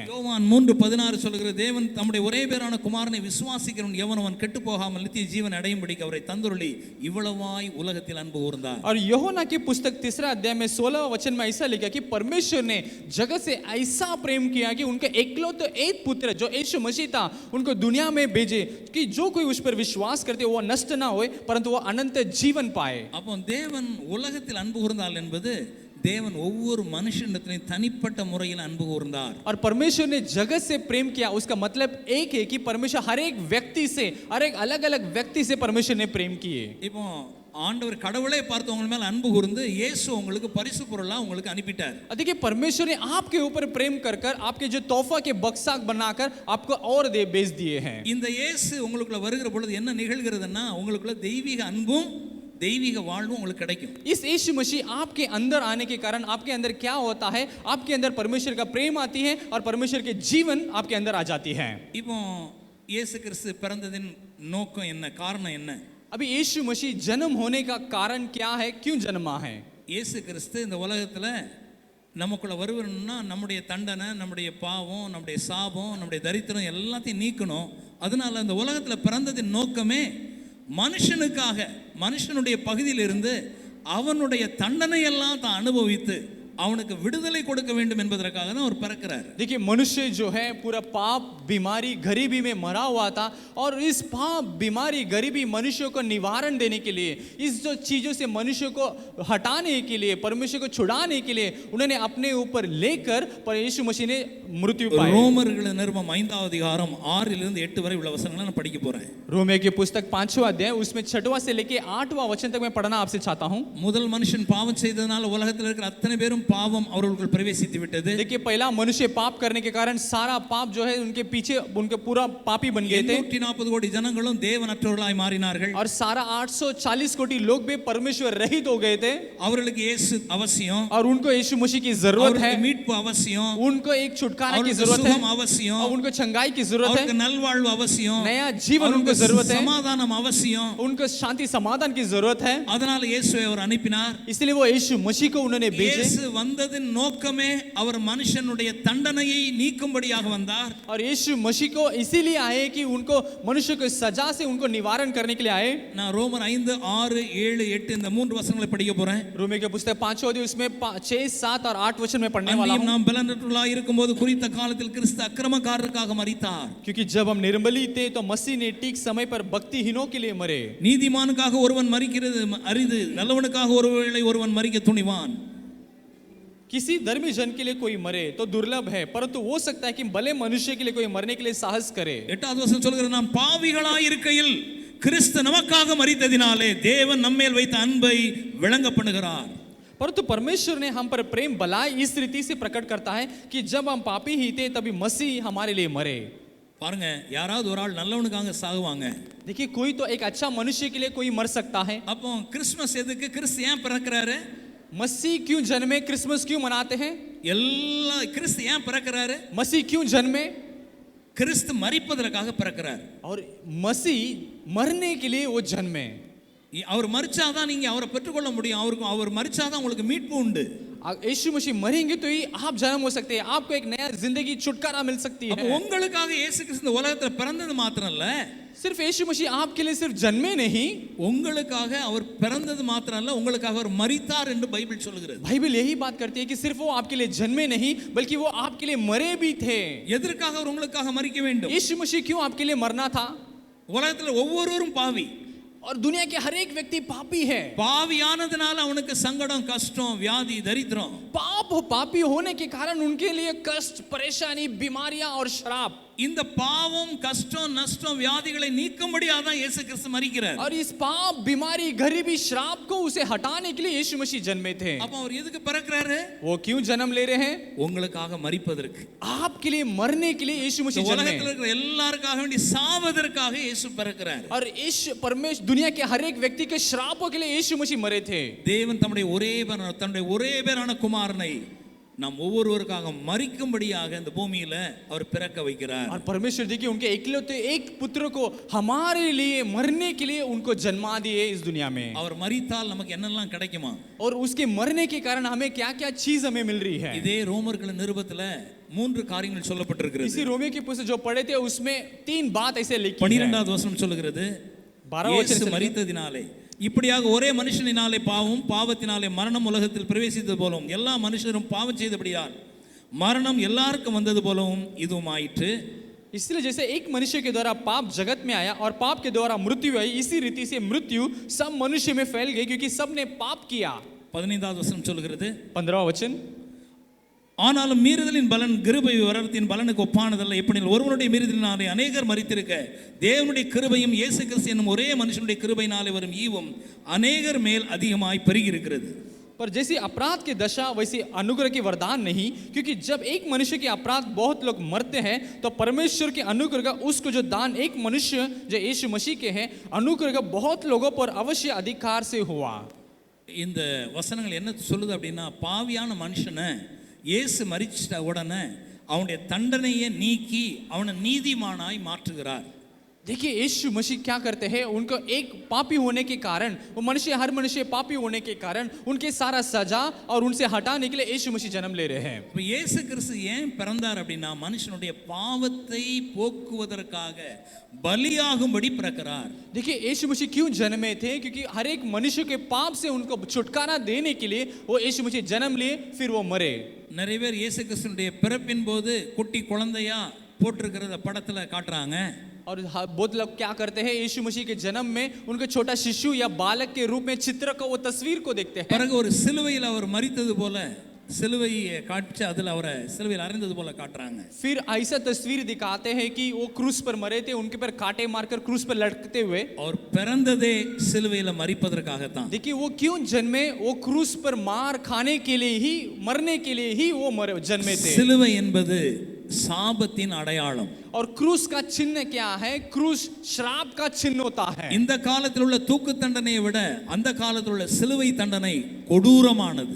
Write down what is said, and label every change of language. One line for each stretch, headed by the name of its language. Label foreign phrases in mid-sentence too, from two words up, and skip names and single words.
Tamil: யோவான் 3:16 சொல்கிறது, தேவன் தம்முடைய ஒரே பேரான குமாரனை விசுவாசிக்கிறவன் எவனவன் கெட்டு போகாமல் நித்திய ஜீவன் அடையும்படிக்கு அவரை தந்துருளி இவ்வளவாய் உலகத்தில் அன்பு கூர்ந்தார்.
Hindi: और यूहन्ना की पुस्तक 3 अध्याय में 16 वचन में ऐसा लिखा कि परमेश्वर ने जगत से ऐसा प्रेम किया कि उनके एकलौते एक पुत्र जो यीशु मसीह था उनको दुनिया में भेजे कि जो कोई उस पर विश्वास करते वो नष्ट ना होए परंतु वो अनंत जीवन पाए.
Tamil: அப்போ தேவன் உலகத்தில் அன்பு கூர்ந்தார் என்பது தேவன் ஒவ்வொரு மனுஷனிடத்திலும் தனிப்பட்ட முறையில் அன்பு கூர்ந்தார்.
Hindi: और परमेश्वर ने जगत से प्रेम किया उसका मतलब एक है कि परमेश्वर हर एक व्यक्ति से हर एक अलग-अलग व्यक्ति से परमेश्वर ने प्रेम किए.
Tamil: இப்போ ஆண்டவர் கடவுளே பார்த்து உங்க மேல அன்பு கூர்ந்து இயேசு உங்களுக்கு பரிசு பொருளா உங்களுக்கு அனுப்பிட்டார்.
Hindi: देखिए परमेश्वर ने आपके ऊपर प्रेम कर कर आपके जो तोहफा के बक्सा बनाकर आपको और दे भेज दिए हैं.
Tamil: இந்த இயேசு உங்களுக்குள்ள வருகிற பொழுது என்ன நிகழ்கிறதுன்னா உங்களுக்குள்ள தெய்வீக அன்பும் தெய்வீக வாழ்வும் உங்களுக்கு கிடைக்கும்.
Hindi: इस यीशु मसीह आपके अंदर आने के कारण आपके अंदर क्या होता है, आपके अंदर परमेश्वर का प्रेम आती है और परमेश्वर के जीवन आपके अंदर आ जाती है.
Tamil: இப்போ இயேசு கிறிஸ்து பிறந்ததின் நோக்கம் என்ன, காரணம் என்ன?
Hindi: अभी यीशु मसीह जन्म होने का कारण क्या है, क्यों जन्मा है?
Tamil: இயேசு கிறிஸ்து இந்த உலகத்துல நமக்குள்ள வருவணும்னா நம்முடைய தண்டனை, நம்முடைய பாவம், நம்முடைய சாபம், நம்முடைய தரித்திரம் எல்லாத்தையும் நீக்கணும். அதனால இந்த உலகத்துல பிறந்ததின் நோக்கமே மனுஷனுக்காக, மனுஷனுடைய பகுதியிலிருந்து அவனுடைய தண்டனை எல்லாம் தான் அனுபவித்து அவனுக்கு விடுதலை கொடுக்க வேண்டும் என்பதற்காக தான் அவர் பிறக்கிறார்.
Hindi: देखिए मनुष्य जो है पूरा पाप बीमारी गरीबी में मरा हुआ था और इस पाप बीमारी गरीबी मनुष्य को निवारण देने के लिए, इस जो चीजों से मनुष्य को हटाने के लिए, परमेश्वर को छुड़ाने के लिए उन्होंने अपने ऊपर लेकर पर यीशु मसीह ने मृत्यु पाई.
Tamil: ரோமர்கள் நிருபம் 5வது அதிகாரம் 6 லிருந்து 8 வரை உள்ள வசனங்களை நான் படிக்க போறேன்.
Hindi: रोमियो की पुस्तक 5वां अध्याय उसमें 6वां से लेके 8वां वचन तक मैं पढ़ना आपसे चाहता हूं.
Tamil: முதல் மனுஷன் பாவம் செய்ததனால உலகத்தில் இருக்கிற அத்தனை பேரும் பாவம் அவர்களுக்குள் பிரவேசித்து விட்டது.
Hindi: देखिए पहला मनुष्य पाप करने के कारण सारा पाप जो है उनके पीछे उनके पूरा पापी बन गए थे
Tamil: 140 கோடி ஜனங்களும் தேவனற்றவர்களாய் மாறினார்கள்.
Hindi: और सारा 840 कोटी लोग भी परमेश्वर रहित हो गए थे.
Tamil: அவர்களுக்கு இயேசு அவசியம்,
Hindi: और उनको यीशु मसीह की जरूरत है,
Tamil: அவர்களுக்கு மீட்பு அவசியம்,
Hindi: उनको एक छुटकारा की
Tamil: அவர்களுக்கு
Hindi: जरूरत है,
Tamil: சுகம் அவசியம்,
Hindi: और उनको चंगाई की जरूरत
Tamil: அவர்களுக்கு
Hindi: है,
Tamil: நல்வாழ்வு அவசியம்,
Hindi: नया जीवन उनको
Tamil: அவர்களுக்கு
Hindi: जरूरत है,
Tamil: சமாதானம் அவசியம்.
Hindi: उनको शांति समाधान की जरूरत है.
Tamil: அதனால இயேசுவை அவர் அனுப்பினார்.
Hindi: इसलिए वो यीशु मसीह को उन्होंने भेजे.
Tamil: இயேசு வந்ததின் நோக்கமே அவர் மனுஷனுடைய தண்டனையை நீக்கும்படியாக வந்தார்.
Hindi: और यीशु मसीह को इसीलिए आए कि उनको मनुष्य को सजा से उनको निवारण करने के लिए आए.
Tamil: நான் ரோமர் 5, 6, 7, 8 இந்த மூன்று வசனங்களை படிக்க போறேன்.
Hindi: रोमियो की पुस्तक 5वां अध्याय उसमें 6, 7 और 8 वचन में पढ़ने वाला हूं.
Tamil: நாம் பலனற்றவர்களாய் இருக்கும்போது குறித்த காலத்தில் கிறிஸ்து அக்கிரமக்காரருக்காக மரித்தார்.
Hindi: क्योंकि जब हम निर्बली थे तो मसीह ने ठीक समय पर भक्तिहीनों के लिए मरे.
Tamil: நீதிமானுக்காக ஒருவன் மரிக்கிறது அரிது, நல்லவனுக்காக ஒருவேளை ஒருவன் மரிக்க துணிவான்.
Hindi: किसी धर्मी जन के लिए कोई मरे तो दुर्लभ है, परंतु हो सकता है कि भले मनुष्य के लिए कोई मरने के लिए साहस करे.
Tamil: 8வது வசனம் சொல்கிறது, நாம் பாவிகளாய் இருக்கையில் கிறிஸ்து நமக்காக மரித்ததினாலே தேவன் நம்மேல் வைத்த அன்பை விளங்க பண்ணுகிறார்.
Hindi: परंतु परमेश्वर ने हम पर प्रेम भलाई इस रीति से प्रकट करता है कि जब हम पापी ही थे तभी मसीह हमारे लिए मरे.
Tamil: பாருங்க, யாராவது ஒரு ஆள் நல்லவனுக்காக சாகுவாங்க.
Hindi: देखिए कोई तो एक अच्छा मनुष्य के लिए कोई मर सकता है.
Tamil: அப்போ கிறிஸ்மஸ் எதுக்கு, கிறிஸ்து ஏன் பிறக்கிறாரு?
Hindi: मसीह क्यों जन्मे, क्रिसमस क्यों मनाते हैं?
Tamil: எல்லா கிறிஸ்து ஏன் பிறக்கிறாரு?
Hindi: मसीह क्यों जन्मे?
Tamil: கிறிஸ்து மரிப்பதற்காக பிறக்கிறார்.
Hindi: और मसीह मरने के लिए वो जन्मे.
Tamil: அவர் மரிச்சாதான் நீங்க அவரை பெற்றுக்கொள்ள முடியும். அவர் மரிச்சாதான் உங்களுக்கு மீட்பு உண்டு.
Hindi: यीशु मसीह मरेंगे तो ही आप जन्म हो सकते हैं, आपको एक नया जिंदगी छुटकारा मिल सकती है.
Tamil: அப்ப உங்களுக்காக இயேசு கிறிஸ்து இந்த உலகத்துல பிறந்தது மாத்திரம் இல்ல,
Hindi: सिर्फ यीशु मसीह आपके लिए सिर्फ जन्मे नहीं,
Tamil: உங்களுக்காக அவர் பிறந்தது மாத்திரம் இல்ல, உங்களுக்காக அவர் மரித்தார் என்று பைபிள் சொல்கிறது.
Hindi: बाइबल यही बात करती है कि सिर्फ वो आपके लिए जन्मे नहीं बल्कि वो आपके लिए मरे भी थे.
Tamil: எதற்காக அவர் உங்களுக்காக மரிக்க வேண்டும்?
Hindi: यीशु मसीह क्यों आपके लिए मरना था?
Tamil: உலகத்துல ஒவ்வொருவரும் பாவி.
Hindi: और दुनिया के हर एक व्यक्ति पापी है.
Tamil: பாவியானதுனால அவனுக்கு சங்கடம், கஷ்டம், வியாதி, தரித்திரம்.
Hindi: पापी होने के कारण उनके लिए कष्ट, परेशानी, बीमारियां और श्राप.
Tamil: இந்த பாவம், கஷ்டம், நஷ்டம், வியாதிகளை நீக்கும்படியாக தான் இயேசு கிறிஸ்து மரிக்கிறார்.
Hindi: और इस पाप, बीमारी, गरीबी, श्राप को उसे हटाने के लिए यीशु मसीह जन्मे थे.
Tamil: அப்ப அவர் எதுக்கு பிறக்கிறாரு?
Hindi: वो क्यों जन्म ले रहे हैं?
Tamil: உங்களுக்காக மரிப்பதற்கு.
Hindi: आपके लिए मरने के लिए यीशु मसीह जन्मे.
Tamil: உலகத்தில் இருக்கிற எல்லாருக்காக வேண்டி சாவதற்காக இயேசு பிறக்கிறார்.
Hindi: और यीशु परमेश्वर दुनिया के हर एक व्यक्ति के श्रापों के लिए यीशु मसीह मरे थे.
Tamil: தேவன் தம்முடைய ஒரே பேரான குமாரனை நாம் ஒவ்வொருவருக்காக மரிக்கும்படியாக இந்த பூமியில அவர் பிறக்க வைக்கிறார்.
Hindi: और परमेश्वर देखिए उनके इकलौते एक पुत्र को हमारे लिए मरने के लिए उनको जन्मा दिए इस दुनिया में,
Tamil: அவர் மரித்தால் நமக்கு என்னெல்லாம் கிடைக்குமா?
Hindi: और उसके मरने के कारण हमें क्या क्या चीज हमें मिल रही है।
Tamil: இதே ரோமர்களின் நிருபத்துல 3 காரியங்கள் சொல்லப்பட்டிருக்கிறது.
Hindi: इसी रोमियो की पुस्तक जो पढ़े थे उसमें 3 बात ऐसे लिखी है।
Tamil: 12வது வசனம் சொல்லுகிறது, 12 இயேசு
Hindi: वचन
Tamil: மரித்ததினாலே இப்படியாக ஒரே மனுஷனினாலே பாவம், பாவத்தினாலே மரணம் உலகத்தில் பிரவேசித்தது போலவும் எல்லா மனுஷரும் பாவம் செய்தபடியால் மரணம் எல்லாருக்கும் வந்தது போலவும் இதுவும் ஆயிற்று.
Hindi: इसलिए जैसे एक मनुष्य के द्वारा पाप जगत में आया और पाप के द्वारा मृत्यु आई, इसी रीति से मृत्यु सब मनुष्य में फैल गई क्योंकि सबने पाप किया।
Tamil: 15வது வசனம் சொல்லுகிறது,
Hindi: 15वां वचन,
Tamil: ஆனாலும் மீறுதலின் பலன் கிருபை வரத்தின் பலனுக்கு ஒப்பானதல்ல. எப்படியில் ஒருவனுடைய மீறுதலினாலே அநேகர் மரித்திருக்க தேவனுடைய கிருபையும் இயேசு கிறிஸ்து என்னும் ஒரே மனுஷனுடைய கிருபையினாலே வரும் ஈவும் அநேகர் மேல் அதிகமாய் பெருகி இருக்கிறது.
Hindi: पर जैसे अपराध की दशा वैसे अनुग्रह की वरदान नहीं, क्योंकि जब एक मनुष्य के अपराध बहुत लोग मरते हैं तो परमेश्वर के अनुग्रह का उसको जो दान एक मनुष्य जो यीशु मसीह के हैं अनुग्रह का बहुत लोगों पर अवश्य अधिकार से हुआ।
Tamil: இந்த வசனங்கள் என்ன சொல்லுது அப்படின்னா, பாவியான மனுஷனை இயேசு மரிச்சிட்ட உடனே அவனுடைய தண்டனையை நீக்கி அவனை நீதிமானாய் மாற்றுகிறார்.
Hindi: देखिए यीशु मसीह क्या करते हैं, उनको एक पापी होने के कारण, वो मनुष्य हर मनुष्य पापी होने के कारण उनके सारा सजा और उनसे हटाने के लिए यीशु मसीह जन्म ले रहे हैं।
Tamil: இப்போ இயேசு கிறிஸ்து ஏன் பிறந்தார் அப்படின்னா, மனுஷனுடைய பாவத்தை போக்குவதற்காக பலியாகும்படி பிறக்கிறார்.
Hindi: देखिए यीशु मसीह क्यों जन्मे थे, क्योंकि हर एक मनुष्य के पाप से उनको छुटकारा देने के लिए वो यीशु मसीह जन्म लिए, फिर वो मरे।
Tamil: நிறைய பேர் இயேசு கிறிஸ்துனுடைய பிறப்பின் போது குட்டி குழந்தையா போட்டிருக்கிறத படத்துல காட்டுறாங்க.
Hindi: और बहुत लोग क्या करते हैं, यीशु मसीह के जन्म में उनके छोटा शिशु या बालक के रूप में चित्र को, वो तस्वीर को देखते हैं।
Tamil: பிறகு ஒரு சிலுவையில் அவர் மரித்தது போல சிலுவையை காட்சி அதில் அவரை சிலுவையில் அறைந்தது போல காட்டுறாங்க.
Hindi: फिर ऐसा तस्वीर दिखाते हैं कि वो क्रूस पर मरे थे, उनके पर कांटे मारकर क्रूस पर लटकते हुए।
Tamil: அவர் பிறந்ததே சிலுவையில் மரிப்பதற்காகத்தான்.
Hindi: देखिए वो क्यों जन्मे, वो क्रूस पर मार खाने के लिए ही, मरने के लिए ही वो जन्मे थे।
Tamil: சிலுவை என்பது சாபத்தின் அடையாளம்.
Hindi: और क्रूस का चिन्ह क्या है, क्रूस श्राप का चिन्ह होता है।
Tamil: இந்த காலத்தில் உள்ள தூக்கு தண்டனையை விட அந்த காலத்தில் உள்ள சிலுவை தண்டனை கொடூரமானது.